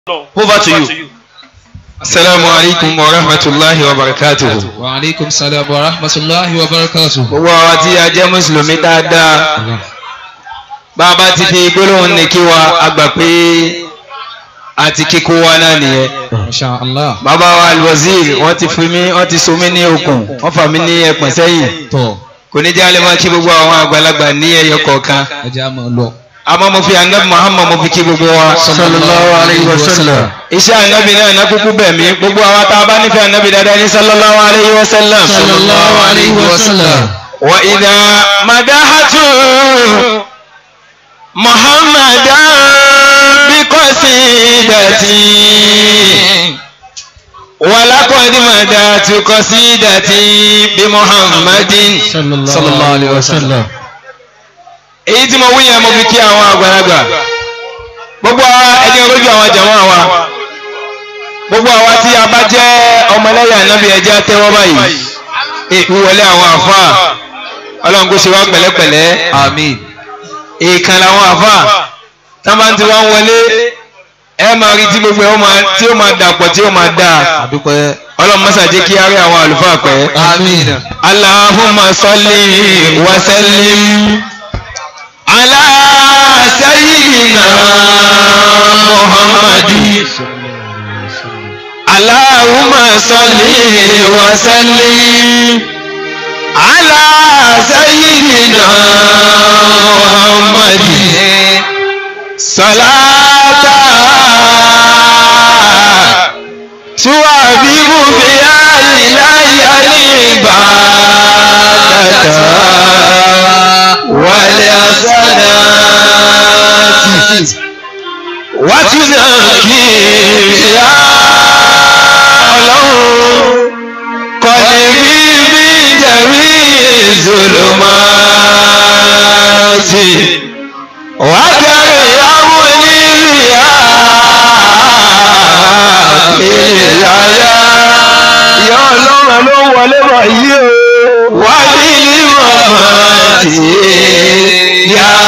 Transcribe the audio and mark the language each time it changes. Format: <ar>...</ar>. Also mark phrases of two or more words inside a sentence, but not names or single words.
<en>Over to you.</en> <ar>السلام عليكم ورحمة الله وبركاته. وعليكم السلام ورحمة الله وبركاته.</ar> <yo>Gbogbo àwọn tí a jẹ́ Mùsùlùmí dáadáa. Bàbá ti fi gbólóhùn ní kí wa àgbà pé àti kíkó wa náà nìyẹn.</yo> <ar>إن شاء الله.</ar> <yo>Bàbá wa Al-Wazir wọ́n ti fi mí, wọ́n ti so mí ní okùn, wọ́n fà mí ní ẹpọ̀n sẹ́yìn. Kò ní jẹ́ alẹ́ máa kí gbogbo àwọn àgbàlagbà ní ẹyọ kọ̀ọ̀kan. Ẹ jẹ́ àmọ́ lọ. Àmọ́ mo fi Ànábì Muhammad mo fi kí gbogbo wa</yo> <ar>صلى الله عليه وسلم.</ar> <yo>Iṣẹ́ Ànábì náà ná kúkú bẹ̀ mí gbogbo àwa tá a bá nífẹ̀ẹ́ Ànábì dáadáa ní</yo> <ar>صلى الله عليه وسلم. صلى الله عليه وسلم. وإذا مدحت محمدا بقصيدتي ولقد مدحت قصيدتي بمحمد صلى الله عليه وسلم.</ar> <yo>Èyí tí mo wí yẹn mo fi kí àwọn àgbàlagbà gbogbo ẹni olójú àwọn jàmáà wa gbogbo àwa tí a bá jẹ́ ọmọlẹ́yìn Ànábì ẹjẹ́ tẹ́wọ́ báyìí ìwọlé àwọn àfáà Ọlọ́run kó ṣe wá pẹ̀lẹ́pẹ̀lẹ́ àmín. Èèkàn làwọn àfáà tá bá ń ti wá ń wọlé ẹ máa rí tí gbogbo ẹ tí ó máa dàpọ̀ tí ó máa dáa. Ọlọ́run mọ́sá jẹ́ kí á rí àwọn àlùfáà pẹ́. Àmín.</yo> <ar>اللهم صل وسلم على سيدنا محمد. اللهم صل وسلم على سيدنا محمد. صلاة تحبب بها إلي العبادة والحسنات وتنقي يا الله قلبي من جميع</ar> <yo>zulumati wa ló wọlé bọ̀ yí o wà ní ìmọ̀mọ̀ tí yà</yo>